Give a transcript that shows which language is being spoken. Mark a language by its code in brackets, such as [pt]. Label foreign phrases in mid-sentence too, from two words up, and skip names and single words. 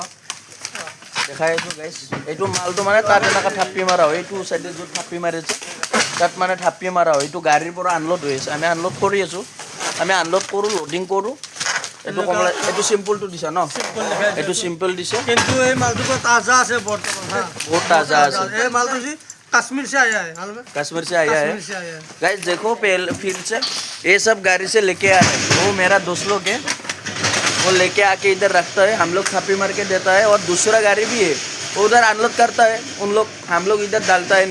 [as] দেখাই আছোঁ গাইজ। এইটো মালটো মানে তাত এনেকৈ থাপি মাৰা হয়। এইটো চাইডে য'ত থাপি মাৰিছে তাত মানে থাপি মাৰা হয়। এইটো গাড়ীৰ পৰা আনলোড হৈ আছে। আমি আনলোড কৰি আছোঁ। আমি আনলোড কৰোঁ, লোডিং কৰোঁ। এইটো কমলা, এইটো চিম্পলটো দিছা ন? এইটো চিম্পল দিছে, কিন্তু এই মালটো তাজা আছে বৰ্তমান। [hi] बहुत ताज़ा है। ये माल तो जी कश्मीर से आया है मालूम है? कश्मीर से आया है। कश्मीर से आया है। गाइस देखो फील्ड से ये सब गाड़ी से लेके आ रहे हैं। वो मेरा दोस्त लोग है, वो लेके आके इधर रखता है, हम लोग छापी मार के देता है। और दूसरा गाड़ी भी है, वो उधर अनलोड करता है, उन लोग हम लोग इधर डालता है।